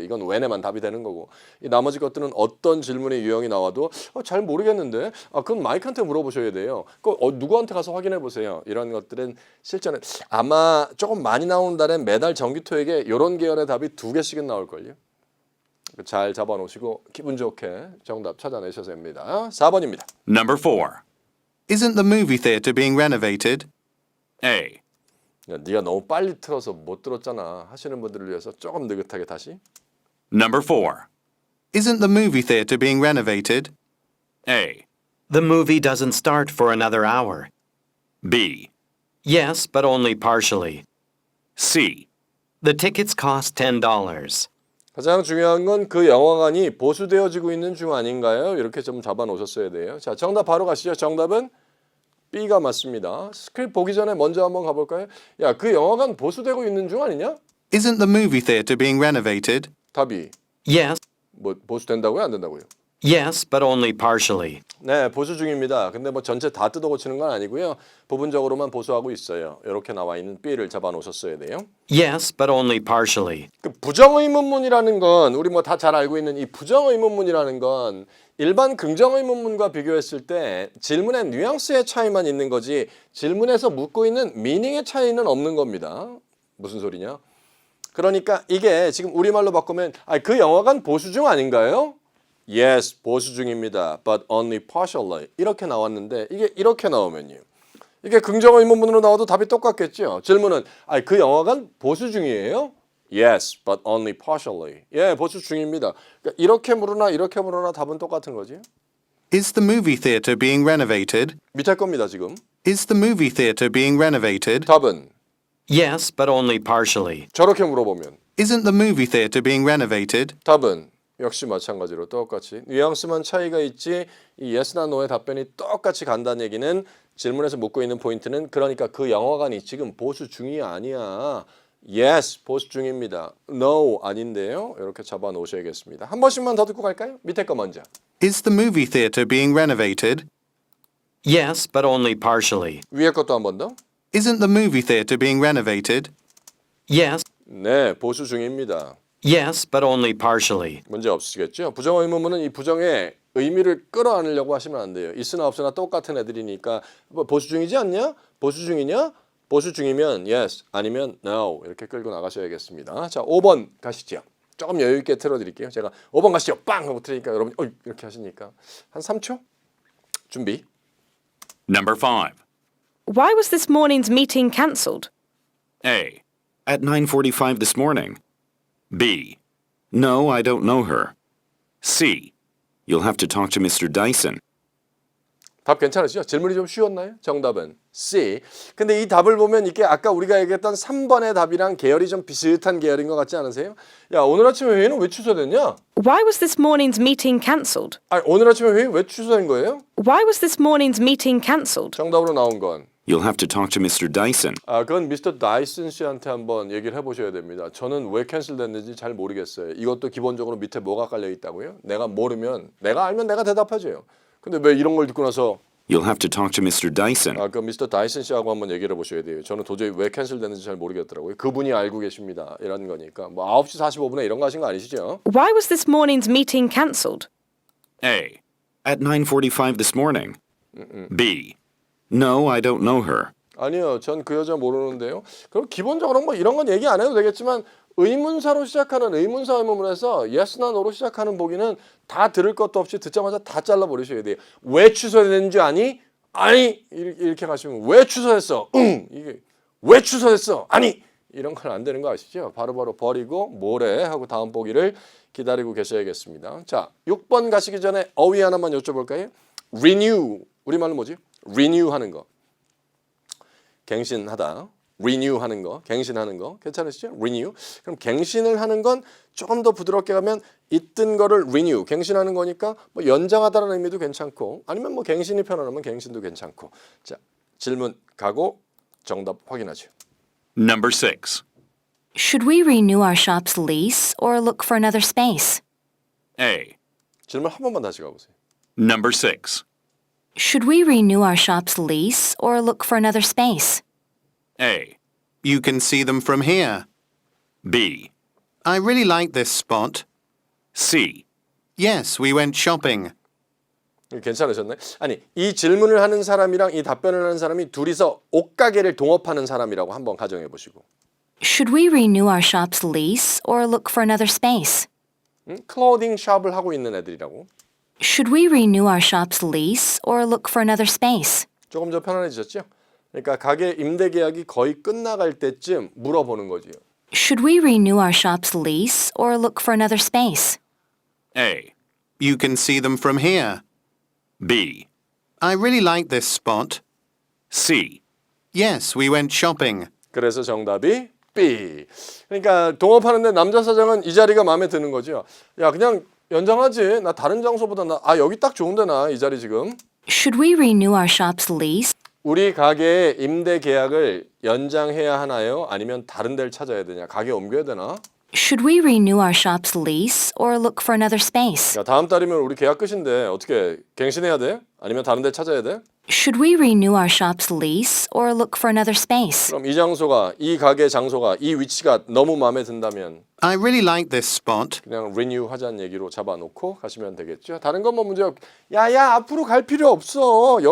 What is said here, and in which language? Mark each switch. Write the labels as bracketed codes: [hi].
[ko] 이건 when에만 답이 되는 거고 이 나머지 것들은 어떤 질문의 유형이 나와도 잘 모르겠는데 그건 마이크한테 물어보셔야 돼요. 누구한테 가서 확인해 보세요. 이런 것들은 실전에 아마 조금 많이 나오는 달엔 매달 정기토익에 이런 계열의 답이 2개씩은 나올걸요. 잘 잡아놓으시고 기분 좋게 정답 찾아내셔서 됩니다. 4번입니다. [en] Number 4. Isn't the movie theatre being renovated? A. [ko] 야, 네가 너무 빨리 틀어서 못 들었잖아 하시는 분들을 위해서 조금 느긋하게 다시. [en] Number 4. Isn't the movie theatre being renovated? A. The movie doesn't start for another hour. B. Yes, but only partially. C. The tickets cost $10. [ko] 가장 중요한 건 그 영화관이 보수되어지고 있는 중 아닌가요? 이렇게 좀 잡아놓으셨어야 돼요. 자, 정답 바로 가시죠. 정답은 B가 맞습니다. 스크립트 보기 전에 먼저 한번 가볼까요? 야, 그 영화관 보수되고 있는 중 아니냐? [en] Isn't the movie theatre being renovated? [ko] 답이 [en] Yes, [ko] 뭐 보수된다고요? 안 된다고요? [en] yes, but only partially. [ko] 네, 보수 중입니다. 근데 뭐 전체 다 뜯어 고치는 건 아니고요. 부분적으로만 보수하고 있어요. 이렇게 나와 있는 B를 잡아놓으셨어야 돼요. [en] Yes, but only partially. [ko] 그 부정의문문이라는 건 우리 뭐 다 잘 알고 있는 이 부정의문문이라는 건 일반 긍정의문문과 비교했을 때 질문의 뉘앙스의 차이만 있는 거지 질문에서 묻고 있는 미닝의 차이는 없는 겁니다. 무슨 소리냐? 그러니까 이게 지금 우리말로 바꾸면 그 영화관 보수 중 아닌가요? [en] Yes, [ko] 보수 중입니다. [en] But only partially. [ko] 이렇게 나왔는데 이게 이렇게 나오면요. 이게 긍정의문문으로 나와도 답이 똑같겠죠. 질문은 그 영화관 보수 중이에요? [en] Yes, but only partially. [ko] 예, 보수 중입니다. 그러니까 이렇게 물으나 답은 똑같은 거지. [en] Is the movie theatre being renovated? [ko] 밑에 겁니다, 지금. [en] Is the movie theatre being renovated? [ko] 답은 [en] Yes, but only partially. [ko] 저렇게 물어보면 [en] Isn't the movie theatre being renovated? [ko] 답은 역시 마찬가지로 똑같이 뉘앙스만 차이가 있지 이 yes나 no의 답변이 똑같이 간다는 얘기는 질문에서 묻고 있는 포인트는 그러니까 그 영화관이 지금 보수 중이 아니야. Yes, 보수 중입니다. No, 아닌데요. 이렇게 잡아 놓으셔야겠습니다. 한 번씩만 더 듣고 갈까요? 밑에 거 먼저. [en] Is the movie theatre being renovated? Yes, but only partially. [ko] 위에 것도 한 번 더. [en] Isn't the movie theatre being renovated? Yes, [ko] 네, 보수 중입니다. [en] yes, but only partially. [ko] 문제 없으시겠죠? 부정의문문은 이 부정의 의미를 끌어안으려고 하시면 안 돼요. 있으나 없으나 똑같은 애들이니까 뭐 보수 중이지 않냐? 보수 중이냐? 보수 중이면 yes, 아니면 no 이렇게 끌고 나가셔야겠습니다. 자, 5번 가시죠. 조금 여유 있게 틀어드릴게요. 제가 5번 가시죠. 빵 하고 틀으니까 여러분이 이렇게 하시니까 한 3초? 준비. [en] Number 5. Why was this morning's meeting cancelled? A. At 9:45 this morning. B. No, I don't know her. C. You'll have to talk to Mr. Dyson. [ko] 답 괜찮으시죠? 질문이 좀 쉬웠나요? 정답은 C. 근데 이 답을 보면 이게 아까 우리가 얘기했던 3번의 답이랑 계열이 좀 비슷한 계열인 것 같지 않으세요? 야, 오늘 아침 회의는 왜 취소됐냐? [en] Why was this morning's meeting cancelled? [ko] 오늘 아침 회의 왜 취소된 거예요? [en] Why was this morning's meeting cancelled? [ko] 정답으로 나온 건 [en] You'll have to talk to Mr. Dyson. [ko] 그건 미스터 다이슨 씨한테 한번 얘기를 해보셔야 됩니다. 저는 왜 캔슬됐는지 잘 모르겠어요. 이것도 기본적으로 밑에 뭐가 깔려 있다고요? 내가 모르면 내가 알면 내가 대답하죠. 근데 왜 이런 걸 듣고 나서 [en] You'll have to talk to Mr. Dyson. [ko] 그 미스터 다이슨 씨하고 한번 얘기를 해보셔야 돼요. 저는 도저히 왜 캔슬됐는지 잘 모르겠더라고요. 그분이 알고 계십니다. 이런 거니까 뭐 9시 45분에 이런 거 하신 거 아니시죠? [en] Why was this morning's meeting cancelled? A. At 9:45 this morning. B. No, I don't know her. [ko] 아니요, 전 그 여자 모르는데요. 그럼 기본적으로 뭐 이런 건 얘기 안 해도 되겠지만 의문사로 시작하는 의문사 의문문에서 yes나 no로 시작하는 보기는 다 들을 것도 없이 듣자마자 다 잘라버리셔야 돼요. 왜 취소됐는지 아니? 아니 이렇게 가시면 왜 취소했어? 이게 왜 취소했어? 아니 이런 건 안 되는 거 아시죠? 바로바로 버리고 뭐래 하고 다음 보기를 기다리고 계셔야겠습니다. 자, 6번 가시기 전에 어휘 하나만 여쭤볼까요? renew 우리말로 뭐지? renew 하는 거. 갱신하다. renew 하는 거, 갱신하는 거 괜찮으시죠? [en] renew. [ko] 그럼 갱신을 하는 건 조금 더 부드럽게 가면 있던 거를 renew, 갱신하는 거니까 뭐 연장하다는 의미도 괜찮고 아니면 뭐 갱신이 편안하면 갱신도 괜찮고. 자, 질문 가고 정답 확인하죠. [en] Number 6. Should we renew our shop's lease or look for another space? A. 질문 한 번만 다시 가보세요. Number 6. Should we renew our shop's lease or look for another space? A. You can see them from here. B. I really like this spot. C. Yes, we went shopping. [ko] 괜찮으셨나요? 아니, 이 질문을 하는 사람이랑 이 답변을 하는 사람이 둘이서 옷가게를 동업하는 사람이라고 한번 가정해 보시고. [en] Should we renew our shop's lease or look for another space? [ko] 클로딩 샵을 하고 있는 애들이라고. [en] Should we renew our shop's lease or look for another space? [ko] 조금 더 편안해지셨죠? 그러니까 가게 임대 계약이 거의 끝나갈 때쯤 물어보는 거지요. [en] Should we renew our shop's lease or look for another space? A. You can see them from here. B. I really like this spot. C. Yes, we went shopping. [ko] 그래서 정답이 B. 그러니까 동업하는데 남자 사장은 이 자리가 마음에 드는 거죠. 야, 그냥 연장하지. 나 다른 장소보다 여기 딱 좋은데 나 이 자리 지금. [en] Should we renew our shop's lease? [ko] 우리 가게의 임대 계약을 연장해야 하나요? 아니면 다른 데를 찾아야 되냐? 가게 옮겨야 되나? [en] Should we renew our shop's lease or look for another space? [ko] 야, 다음 달이면 우리 계약 끝인데 어떻게 갱신해야 돼? 아니면 다른 데 찾아야 돼? [en] Should we renew our shop's lease or look for another space? [ko] 그럼 이 장소가, 이 가게 장소가, 이 위치가 너무 마음에 든다면 [en] I really like this spot. [ko] 그냥 리뉴 하자는 얘기로 잡아놓고 가시면 되겠죠. 다른 건 뭐 문제 없. 야야 앞으로 갈 필요 없어.